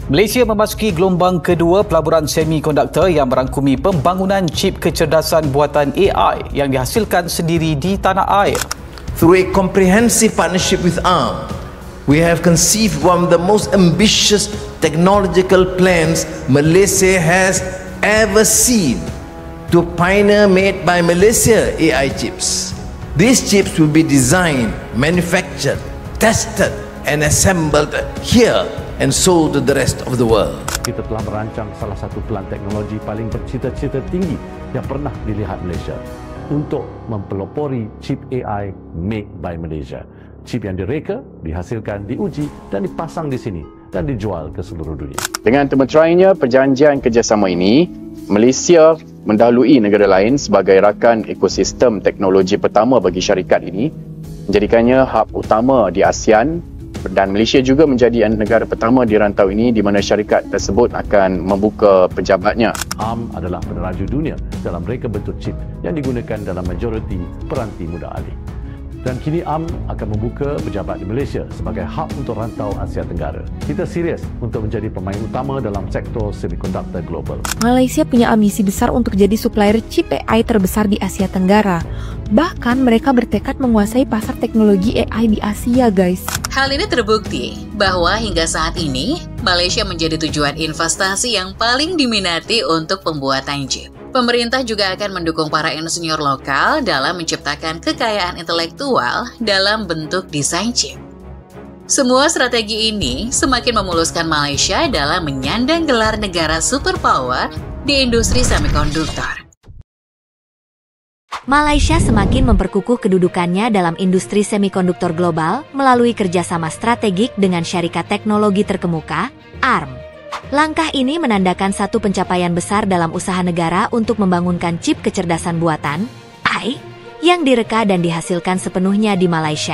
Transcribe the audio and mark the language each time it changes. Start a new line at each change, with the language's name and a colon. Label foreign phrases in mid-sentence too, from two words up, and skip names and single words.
Malay: Malaysia memasuki gelombang kedua pelaburan semikonduktor yang merangkumi pembangunan chip kecerdasan buatan AI yang dihasilkan sendiri di tanah air.
English: Through a comprehensive partnership with ARM, we have conceived one of the most ambitious technological plans Malaysia has ever seen to pioneer made by Malaysia AI chips. These chips will be designed, manufactured, tested and assembled here and sold to the rest of the world.
Malay: Kita telah merancang salah satu pelan teknologi paling bercita-cita tinggi yang pernah dilihat Malaysia untuk mempelopori chip AI
English: made by Malaysia.
Malay: Chip yang direka, dihasilkan, diuji dan dipasang di sini dan dijual ke seluruh dunia. Dengan termeterainya perjanjian kerjasama ini, Malaysia mendahului negara lain sebagai rakan ekosistem teknologi pertama bagi syarikat ini, menjadikannya hub utama di ASEAN. Dan Malaysia juga menjadi negara pertama di rantau ini di mana syarikat tersebut akan membuka pejabatnya. ARM adalah peneraju dunia dalam reka bentuk chip yang digunakan dalam majoriti peranti muda alih. Dan kini ARM akan membuka pejabat di Malaysia sebagai hub untuk rantau Asia Tenggara. Kita serius untuk menjadi pemain utama dalam sektor semikonduktor global.
Indonesian: Malaysia punya ambisi besar untuk jadi supplier chip AI terbesar di Asia Tenggara. Bahkan mereka bertekad menguasai pasar teknologi AI di Asia, guys. Hal ini terbukti bahwa hingga saat ini, Malaysia menjadi tujuan investasi yang paling diminati untuk pembuatan chip. Pemerintah juga akan mendukung para insinyur lokal dalam menciptakan kekayaan intelektual dalam bentuk desain chip. Semua strategi ini semakin memuluskan Malaysia dalam menyandang gelar negara superpower di industri semikonduktor.
Malay: Malaysia semakin memperkukuh kedudukannya dalam industri semikonduktor global melalui kerjasama strategik dengan syarikat teknologi terkemuka, ARM. Langkah ini menandakan satu pencapaian besar dalam usaha negara untuk membangunkan chip kecerdasan buatan, AI, yang direka dan dihasilkan sepenuhnya di Malaysia.